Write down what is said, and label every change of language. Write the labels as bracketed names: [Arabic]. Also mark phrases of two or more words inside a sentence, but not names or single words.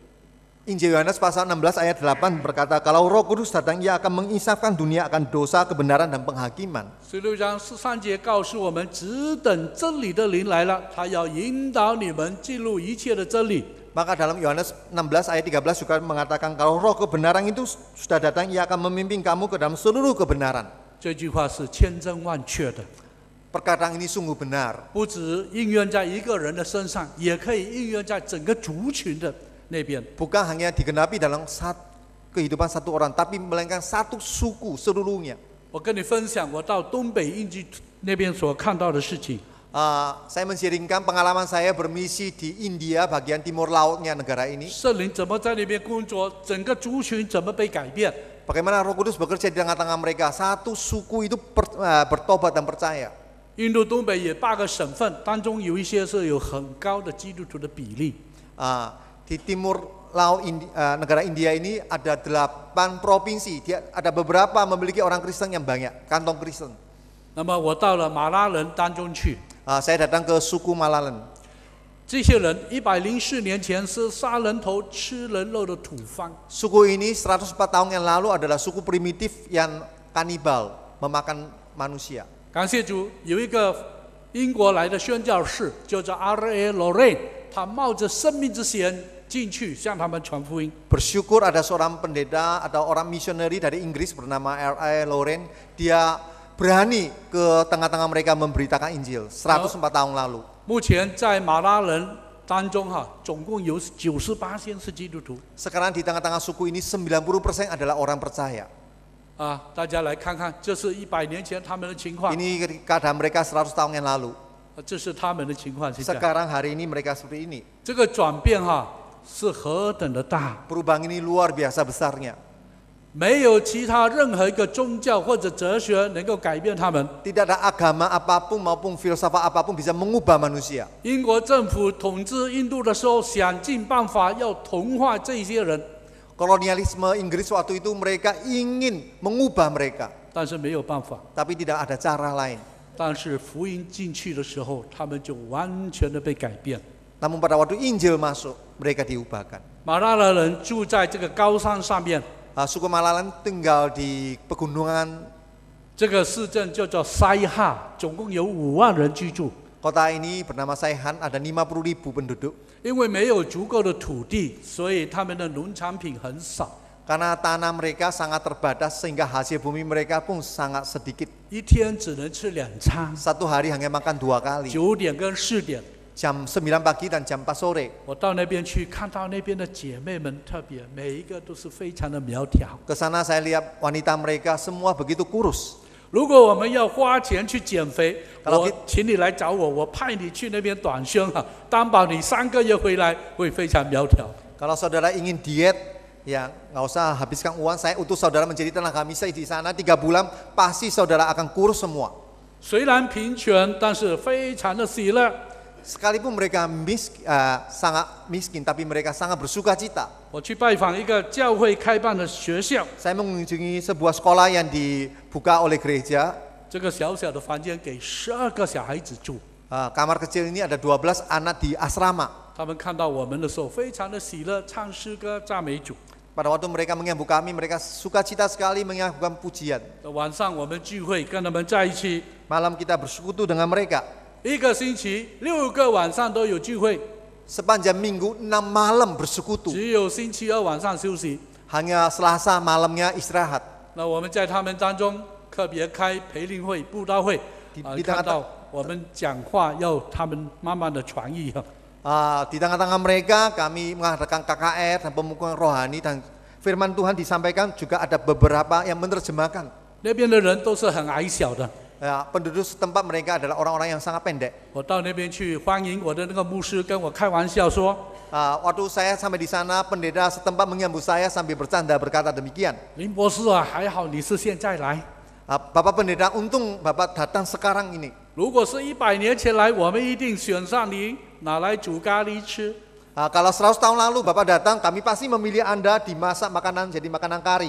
[Indonesian] Injil Yohanes pasal 16 ayat 8 berkata, kalau Roh Kudus datang, ia akan mengisapkan dunia akan dosa, kebenaran dan penghakiman. [Chinese] 16 章13节告诉我们，只等真理的灵来了，他要引导你们进入一切的真理。 [Indonesian] Maka dalam Yohanes 16 ayat 13 juga mengatakan, kalau Roh kebenaran itu sudah datang, ia akan memimpin kamu ke dalam seluruh kebenaran. [Chinese] 这句话是千真万确的， [Indonesian] Perkataan ini sungguh benar. [Chinese] 不只应用在一个人的身上，也可以应用在整个族群的那边。 [Indonesian] Bukan hanya digenapi dalam kehidupan satu orang, tapi melainkan satu suku seluruhnya. [Chinese] 我跟你分享我到东北印记那边所看到的事情。 [Indonesian] Saya men-sharingkan pengalaman saya bermisi di India bagian timur lautnya negara ini. [Chinese] 圣灵怎么在那边工作，整个族群怎么被改变？ [Indonesian] Bagaimana Roh Kudus bekerja di tengah-tengah mereka. Satu suku itu bertobat dan percaya. [Chinese] 印度东北也8个省份，当中有一些是有很高的基督徒的比例。 [Indonesian] Di timur laut negara India ini ada 8 provinsi. Ada beberapa memiliki orang Kristen yang banyak, kantong Kristen. [Chinese] 那么我到了马拉人当中去， [Indonesian] Saya datang ke suku Malalan. [Chinese] 这些人104年前是杀人头、吃人肉的土方。 [Indonesian] Suku ini 104 tahun yang lalu adalah suku primitif yang kanibal, memakan manusia. [Chinese] 感谢主，有一个英国来的宣教士，叫做 R.A. Lorraine， 他冒着生命之险进去向他们传福音。 [Indonesian] Bersyukur ada seorang pendeta atau orang misioneri dari Inggris bernama R.A. Lorraine. Dia berani ke tengah-tengah mereka memberitakan Injil 104 tahun lalu. [Chinese] 目前在马拉人当中总共有98%是基督徒。 [Indonesian] Sekarang di tengah-tengah suku ini 90% adalah orang percaya. [Chinese] 大家来看看，这是100年前他们的情况， [Indonesian] Ini keadaan mereka 100 tahun yang lalu. [Chinese] 这是他们的情况。现在 [Indonesian] Sekarang hari ini mereka seperti ini. [Chinese] 这个转变是何等的大！ [Indonesian] Perubahan ini luar biasa besarnya. [Chinese] 没有其他任何一个宗教或者哲学能够改变他们。 [Indonesian] Tidak ada agama apapun maupun filsafat apapun bisa mengubah manusia. [Chinese] 英国政府统治印度的时候，想尽办法要同化这些人， [Indonesian] Kolonialisme Inggris waktu itu mereka ingin mengubah mereka, [Chinese] 但是没有办法。 [Indonesian] tapi tidak ada cara lain. [Chinese] 但是福音进去的时候，他们就完全的被改变。 [Indonesian] Namun pada waktu Injil masuk, mereka diubahkan. [Chinese] 马拉拉人住在这个高山上面， [Indonesian] Suku Malalan tinggal di pegunungan. [Chinese] 这个市镇就叫塞哈，总共有5万人居住。 [Indonesian] Kota ini bernama Saihan, ada 50.000 penduduk. [Chinese] 因为没有足够的土地，所以他们的农产品很少。 [Indonesian] Karena tanah mereka sangat terbatas sehingga hasil bumi mereka pun sangat sedikit. [Chinese] 一天只能吃2餐， [Indonesian] Satu hari hanya makan 2 kali, [Chinese] 9 点跟4点。 [Indonesian] jam 9 pagi dan jam 4 sore. [Chinese] 我到那边去，看到那边的姐妹们，特别每一个都是非常的苗条。 [Indonesian] Ke sana saya lihat wanita mereka semua begitu kurus. [Chinese] 如果我们要花钱去减肥， [Indonesian] Kalau [Chinese] 我请你来找我，我派你去那边短宣哈，担保你3个月回来会非常苗条。 [Indonesian] Kalau saudara ingin diet, ya nggak usah habiskan uang. Saya utus saudara menjadi tenaga misi di sana 3 bulan, pasti saudara akan kurus semua. [Chinese] 虽然贫穷，但是非常的喜乐。 [Indonesian] Sekalipun mereka sangat miskin, tapi mereka sangat bersuka cita. [Chinese] 我去拜访一个教会开办的学校， [Indonesian] Saya mengunjungi sebuah sekolah yang dibuka oleh gereja. [Chinese] 这个小小的房间给12个小孩子住。 [Indonesian] Kamar kecil ini ada 12 anak di asrama. [Chinese] 他们看到我们的时候，非常的喜乐，唱诗歌赞美主。 [Indonesian] Pada waktu mereka menyambut kami, mereka suka cita sekali menyanyikan pujian. [Chinese] 晚上我们聚会，跟他们在一起， [Indonesian] Malam kita bersekutu dengan mereka. [Chinese] 1 个星期6个晚上都有聚会， [Indonesian] Sepanjang minggu 6 malam bersekutu. [Chinese] 只有星期2晚上休息。 [Indonesian] Hanya Selasa malamnya istirahat. [Chinese] 那我们在他们当中特别开培灵会、布道会，看到我们讲话要他们慢慢的传译。 [Indonesian] Di tengah-tengah mereka kami mengadakan KKR dan pemukulan rohani dan firman Tuhan disampaikan, juga ada beberapa yang menerjemahkan. [Chinese] 那边的人都是很矮小的。 [Indonesian] Penduduk setempat mereka adalah orang-orang yang sangat pendek. [Chinese] 我到那边去欢迎我的那个牧师，跟我开玩笑说 [Indonesian] Waktu saya sampai di sana, pendeta setempat menyambut saya sambil bercanda berkata demikian. [Chinese] 林博士啊，还好你是现在来。 [Indonesian] Bapak pendeta, untung Bapak datang sekarang ini. [Chinese] 如果是100年前来，我们一定选上你，拿来煮咖喱吃。 [Indonesian] Kalau 100 tahun lalu Bapak datang, kami pasti memilih Anda dimasak makanan jadi makanan kari.